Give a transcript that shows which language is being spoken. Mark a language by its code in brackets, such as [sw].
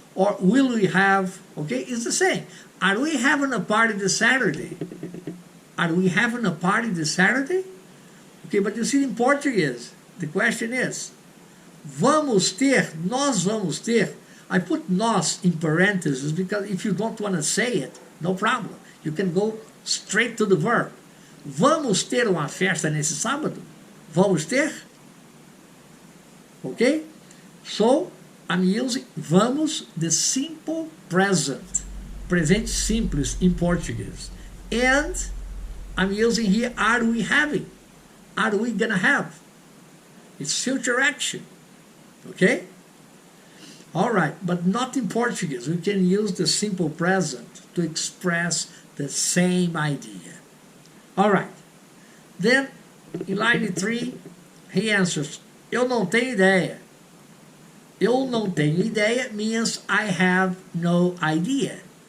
[en] Or will we have, okay? It's the same. Are we having a party this Saturday? Are we having a party this Saturday? Okay, but you see in Portuguese, the question is, [pt] vamos ter, nós vamos ter. [en] I put nós in parentheses because if you don't want to say it, no problem. You can go straight to the verb. [pt] Vamos ter uma festa nesse sábado? Vamos ter? [en] Okay? So, I'm using vamos, the simple present. Presente simples in Portuguese. And I'm using here, are we having? Are we gonna have? It's future action. Okay? All right, but not in Portuguese. We can use the simple present to express the same idea. All right. Then, in line 3, he answers, [pt] eu não tenho ideia. Eu não tenho ideia [en] means I have no idea.